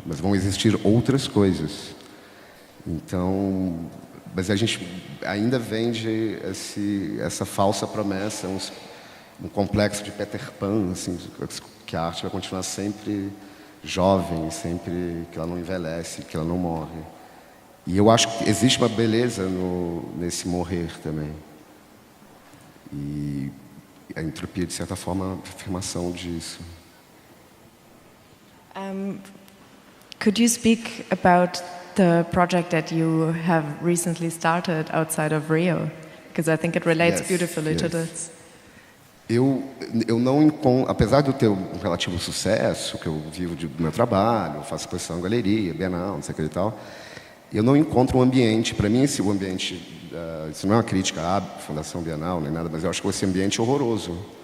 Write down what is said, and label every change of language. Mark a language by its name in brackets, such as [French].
[Portuguese] Mas vão existir outras coisas. Então, mas a gente ainda vende essa falsa promessa, um complexo de Peter Pan, assim, que a arte vai continuar sempre jovem, sempre que ela não envelhece, que ela não morre. E eu acho que existe uma beleza nesse morrer também. E a entropia, de certa forma, é uma afirmação disso. [English] Could you speak about the project that you have recently started outside of Rio? Because I think it relates beautifully to this. [Portuguese] Eu não encontro, apesar de eu ter um relativo sucesso, que eu vivo do meu trabalho, faço exposição em galeria, Bienal, não sei o que e tal, eu não encontro um ambiente, para mim o ambiente, isso não é uma crítica à Fundação Bienal nem nada, mas eu acho esse ambiente horroroso.